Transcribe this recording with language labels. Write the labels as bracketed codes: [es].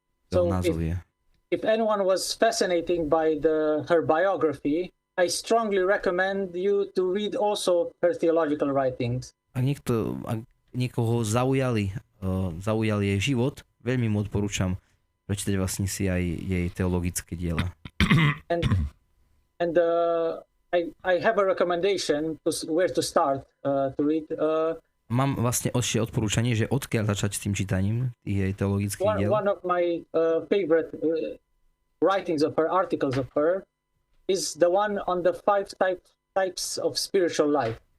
[en] So if anyone was fascinated by her biography, I strongly recommend you to read also her theological writings. [sk] Ak niekoho zaujal jej život, veľmi mu odporúčam prečítať vlastne si aj jej teologické diela. [en] And I have a recommendation to where to start to read. [sk] Mám vlastne ešte odporúčanie, že odkiaľ začať s tým čítaním tých jej teologických diel. [en] One of my favorite writings of her, articles of her, is the one on the 5 types of spiritual life.